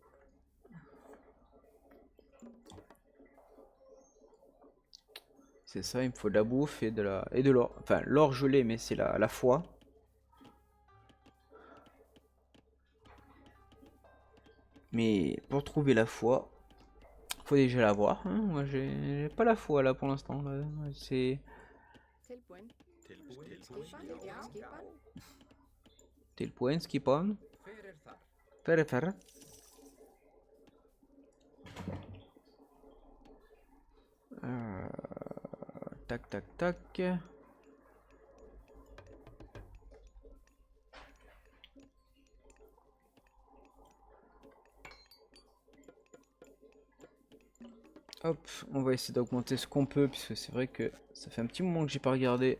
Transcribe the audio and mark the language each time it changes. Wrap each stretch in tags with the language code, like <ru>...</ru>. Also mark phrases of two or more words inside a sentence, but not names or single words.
<fr>C'est ça, il me faut de la bouffe et de l'or. Enfin, l'or je l'ai, mais c'est la foi. Mais pour trouver la foi, faut déjà l'avoir. Hein. Moi, j'ai pas la foi là pour l'instant. C'est</fr> <is>Tilbúin. Tilbúin. Skipan, já. Skipan.</is> <fr>t'es le point,</fr> <is>skipon. Hver þar?</is> <fr>Faire faire. Tac tac tac. Hop, on va essayer d'augmenter ce qu'on peut, puisque c'est vrai que ça fait un petit moment que j'ai pas regardé.</fr>